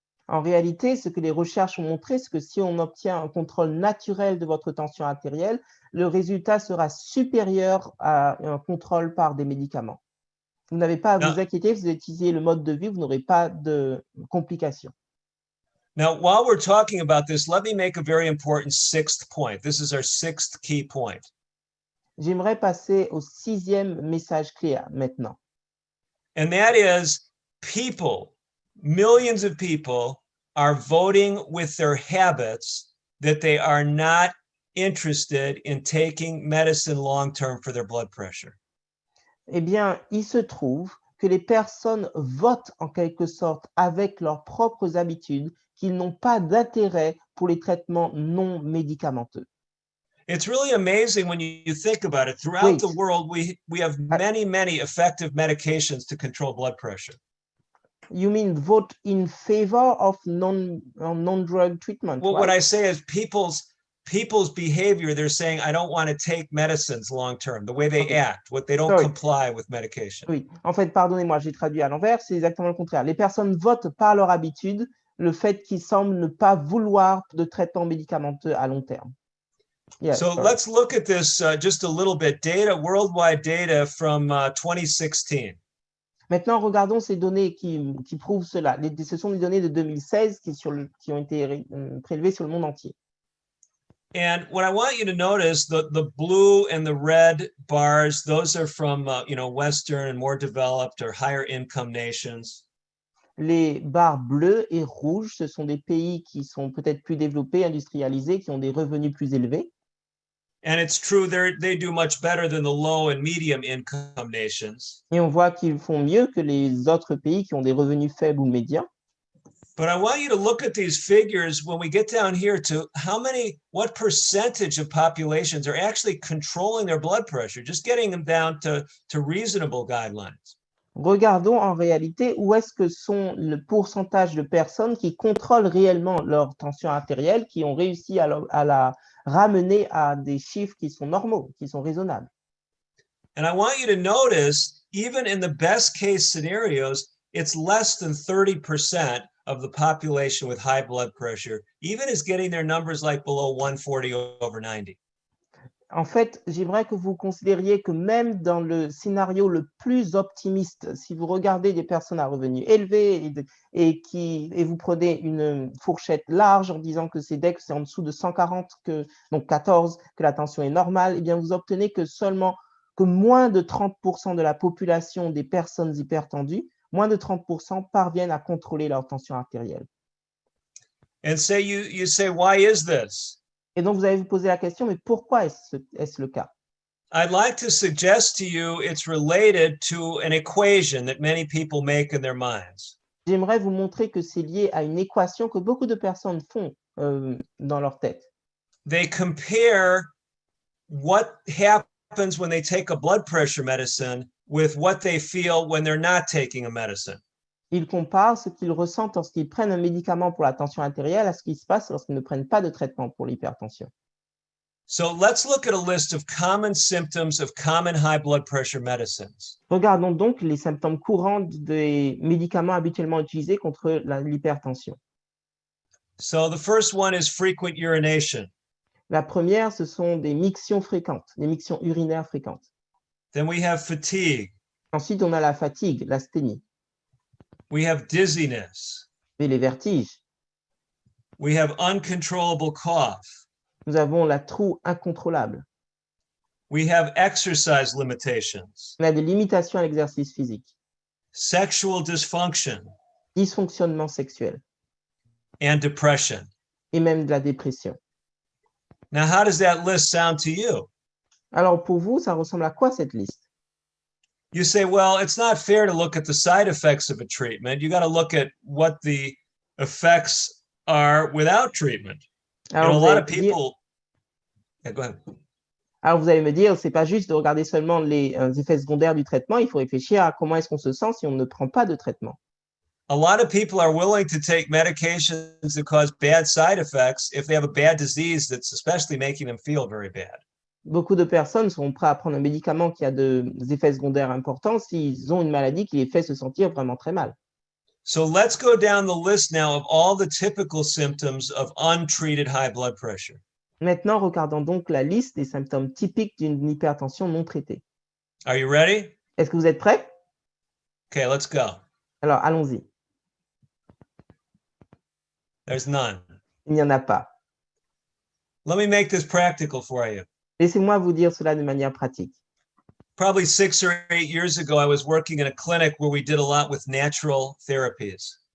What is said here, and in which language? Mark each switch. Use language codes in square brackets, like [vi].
[fr] En réalité, ce que les recherches ont montré, c'est que si on obtient un contrôle naturel de votre tension artérielle, le résultat sera supérieur à un contrôle par des médicaments. Vous n'avez pas à vous inquiéter, si vous utilisez le mode de vie, vous n'aurez pas de complications. [en] Now, while we're talking about this, let me make a very important sixth point. This is our sixth key point. [fr] J'aimerais passer au 6e message clé maintenant. [en] And that is people, millions of people are voting with their habits that they are not interested in taking medicine long-term for their blood pressure. [fr] Eh bien, il se trouve que les personnes votent en quelque sorte avec leurs propres habitudes qu'ils n'ont pas d'intérêt pour les traitements non médicamenteux. [en] It's really amazing when you think about it. Throughout the world, we have many effective medications to control blood pressure. You mean vote in favor of non-drug treatment? Well, right? what I say is people's behavior, they're saying, I don't want to take medicines long term, the way they act, what they don't comply with medication. [fr] Oui, en fait, pardonnez-moi, j'ai traduit à l'envers, c'est exactement le contraire. Les personnes votent par leur habitude le fait qu'ils semblent ne pas vouloir de traitement médicamenteux à long terme. [en] Yes, so let's look at this just a little bit. Data, worldwide data from 2016. [fr] Maintenant, regardons ces données qui prouvent cela. Ce sont des données de 2016 qui ont été prélevées sur le monde entier. [en] And what I want you to notice, the blue and the red bars, those are from Western and more developed or higher income nations. [fr] Les barres bleues et rouges, ce sont des pays qui sont peut-être plus développés, industrialisés, qui ont des revenus plus élevés. [en] And it's true, they do much better than the low and medium income nations. [fr] Et on voit qu'ils font mieux que les autres pays qui ont des revenus faibles ou médians. [en] But I want you to look at these figures when we get down here to what percentage of populations are actually controlling their blood pressure, just getting them down to reasonable guidelines. [fr] Regardons en réalité où est-ce que sont le pourcentage de personnes qui contrôlent réellement leur tension artérielle, qui ont réussi à la ramener à des chiffres qui sont normaux, qui sont raisonnables. [en] And I want you to notice, even in the best case scenarios, it's less than 30% of the population with high blood pressure, even is getting their numbers like below 140/90. [fr] En fait, j'aimerais que vous considériez que même dans le scénario le plus optimiste, si vous regardez des personnes à revenus élevés et vous prenez une fourchette large en disant que c'est dès que c'est en dessous de 140, donc 14, que la tension est normale, eh bien vous obtenez que moins de 30% de la population des personnes hypertendues, moins de 30% parviennent à contrôler leur tension artérielle. [en] And say you say, why is this? [fr] Et donc, vous allez vous poser la question, mais pourquoi est-ce le cas? [en] I'd like to suggest to you it's related to an equation that many people make in their minds. [fr] J'aimerais vous montrer que c'est lié à une équation que beaucoup de personnes font dans leur tête. [en] They compare what happens when they take a blood pressure medicine with what they feel when they're not taking a medicine. [fr] Ils comparent ce qu'ils ressentent lorsqu'ils prennent un médicament pour la tension artérielle à ce qui se passe lorsqu'ils ne prennent pas de traitement pour l'hypertension. [en] So let's look at a list of common symptoms of common high blood pressure medicines. [fr] Regardons donc les symptômes courants des médicaments habituellement utilisés contre l'hypertension. [en] So the first one is frequent urination. [fr] La première, ce sont des mictions fréquentes, des mictions urinaires fréquentes. [en] Then we have fatigue. [fr] Ensuite, on a la fatigue, l'asthénie, [en] We have dizziness. [fr] et les vertiges. [en] We have uncontrollable cough. [fr] Nous avons la toux incontrôlable. [en] We have exercise limitations, [fr] On a des limitations à l'exercice physique, [en] sexual dysfunction, [fr] dysfonctionnement sexuel [en] and depression. [fr] et même de la dépression. [en] Now, how does that list sound to you? [fr] Alors pour vous, ça ressemble à quoi cette liste? [en] You say, well, it's not fair to look at the side effects of a treatment. You got to look at what the effects are without treatment. [fr] Alors, [en] a [fr] vous [en] lot [fr] allez [en] of [fr] me dire, [en] people. Yeah, go ahead. [fr] alors vous allez me dire, c'est pas juste de regarder seulement les effets secondaires du traitement, il faut réfléchir à comment est-ce qu'on se sent si on ne prend pas de traitement. [en] A lot of people are willing to take medications that cause bad side effects if they have a bad disease that's especially making them feel very bad. [fr] Beaucoup de personnes sont prêtes à prendre un médicament qui a des effets secondaires importants s'ils ont une maladie qui les fait se sentir vraiment très mal. [en] So let's go down the list now of all the typical symptoms of untreated high blood pressure. [fr] Maintenant, regardons donc la liste des symptômes typiques d'une hypertension non traitée. [en] Are you ready? [fr] Est-ce que vous êtes prêts? [en] Okay, let's go. [fr] Alors, allons-y. [en] There's none. [fr] Il n'y en a pas. [en] Let me make this practical for you. [fr] Laissez-moi vous dire cela de manière pratique. [en] Probably 6 or 8 years ago, I was working in a clinic where we did a lot with natural therapies.